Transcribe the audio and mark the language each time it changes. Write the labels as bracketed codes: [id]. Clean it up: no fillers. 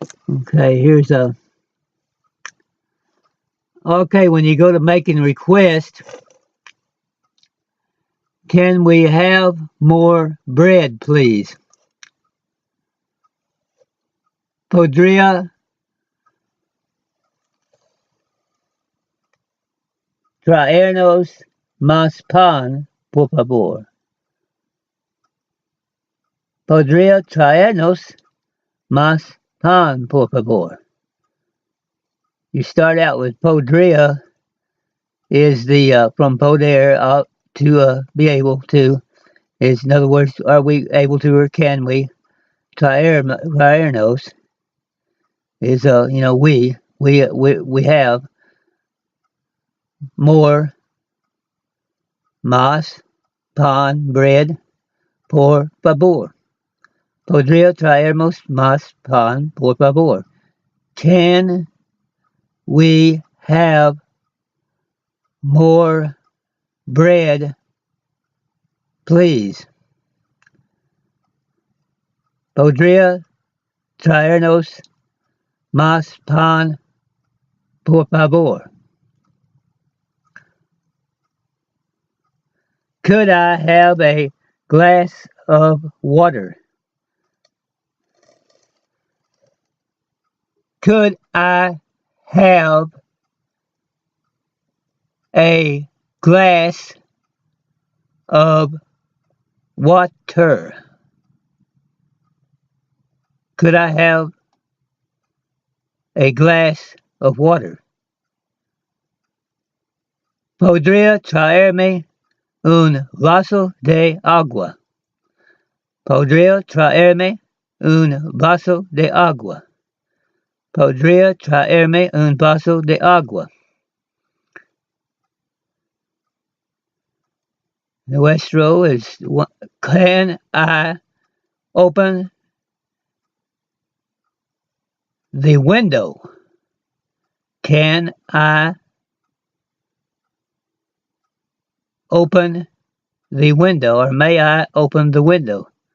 [en] Okay, here's a. Okay, when you go to making request, can we have more bread, please? [es] Podría traernos más pan, por favor. Podría traernos más pan, por favor. [en] You start out with podría is the from poder to be able to. Is in other words, are we able to or can we? Traernos is we have more [es] más pan [en] bread [es] por favor. Podría traernos más pan por favor. [en] Can we have more bread, please? [es] Podría traernos más pan, por favor. [en] Could I have a glass of water? Could I have a glass of water? Could I have a glass of water? [es] Podría traerme un vaso de agua. Podría traerme un vaso de agua. Podría traerme un vaso de agua. [en] Nuestro is, can I open the window? Can I open the window, or may I open the window?